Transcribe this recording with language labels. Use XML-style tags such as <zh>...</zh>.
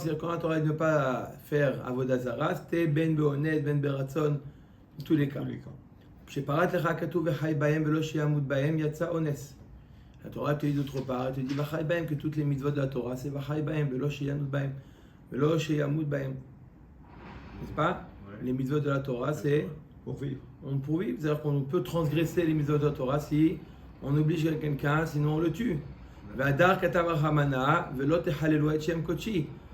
<fr>C'est-à-dire quand on aurait de ne pas faire Avodah Zara, c'était</fr> <he>ben beonet, ben beratson,</he> <fr>dans tous les cas.</fr> <he>כשפרט לך כתוב וחי בהם ולא שימות בהם, יצא אונס.</he> <fr>La Torah te dit d'autre part, elle te dit</fr> <he>וחי בהם, que toutes les mitzvot de la Torah, c'est וחי בהם ולא שימות בהם,</he> <fr>ולא שימות בהם. N'est-ce pas? Les mitzvot de la Torah, c'est Pour vivre. on pour vivre, c'est-à-dire qu'on peut transgresser les mitzvot de la Torah si on oblige quelqu'un, sinon on le tue.</fr> <he>V'adar katav hamana ve'lo techalelu et shem kodeshi.</he>